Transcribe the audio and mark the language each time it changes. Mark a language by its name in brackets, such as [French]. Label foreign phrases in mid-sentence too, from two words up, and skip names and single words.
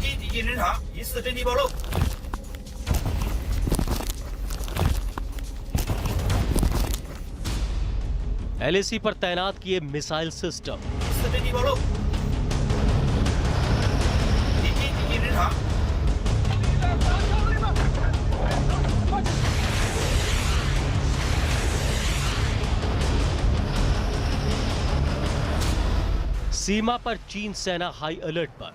[Chinese] 近侦查，疑似阵地暴露。 [Hindi] LAC पर तैनात किए [English] missile system. [Chinese] 疑似阵地暴露。敌机近侦查。 [Hindi] सीमा पर चीन सेना [English] high alert [Hindi] पर।